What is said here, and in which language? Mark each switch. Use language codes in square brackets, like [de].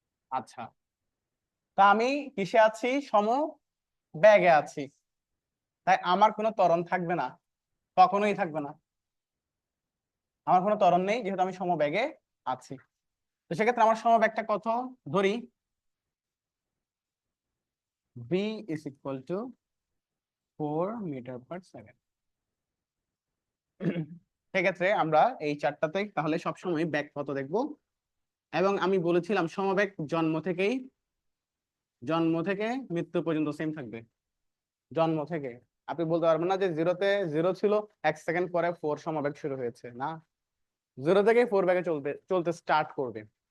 [bn] আচ্ছা, তা আমি কিসে আছি? সম বেগে আছি, তাই আমার কোনো ত্বরণ থাকবে না, কখনোই থাকবে না। আমার কোনো ত্বরণ নেই যেহেতু আমি সমবেগে আছি। তো সেক্ষেত্রে আমার সমবেগটা কত ধরি? [en] v is equal to 4 metre per second. [bn] সেক্ষেত্রে আমরা এই চারটাতে তাহলে সবসময় বেগ কত দেখব। এবং আমি বলেছিলাম সমবেগ জন্ম থেকে মৃত্যু পর্যন্ত সেম থাকবে। জন্ম থেকে আপনি বলতে পারবেন না যে জিরোতে জিরো ছিল, 1 সেকেন্ড পরে 4 সমবেগ শুরু হয়েছে, না, জিরো থেকে 4 বেগে চলতে স্টার্ট করবে।